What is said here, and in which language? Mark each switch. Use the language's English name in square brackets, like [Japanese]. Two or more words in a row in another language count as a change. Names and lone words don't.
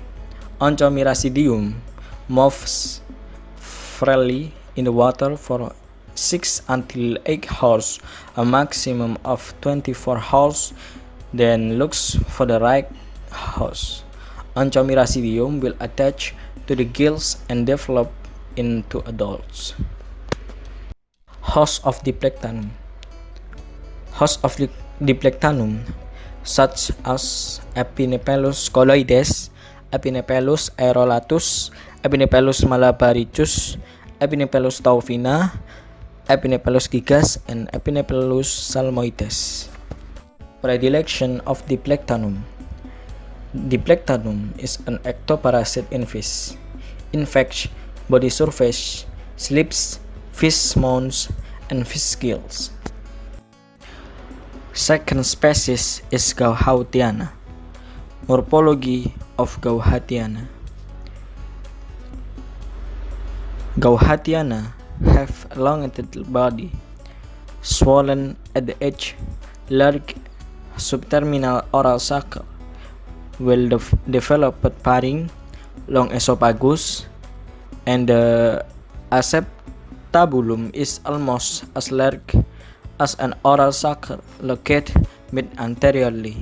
[English] Onchomyracidium moves freely in the water for 6 until 8 hours, a maximum of 24 hours, then looks for the right host. Onchomyracidium will attach to the gills and develop into adults. Host of Diplectanum. Host of Diplectanum such as Epinephelus colloides, Epinephelus aerolatus, Epinephelus malabaricus, Epinephelus taufina, Epinephelus gigas, and Epinephelus salmoides. Predilection of Diplectanum. Diplectanum is an ectoparasite in fish. Infects body surface, slips, fish mounds, and fish gills. Second species is Gauhatiana. Morphology of Gauhatiana. Gauhatiana have elongated body, swollen at the edge, large subterminal oral sucker, well-developed pharynx, long esophagus, and the acetabulum is almost as large as an oral sucker located mid-anteriorly.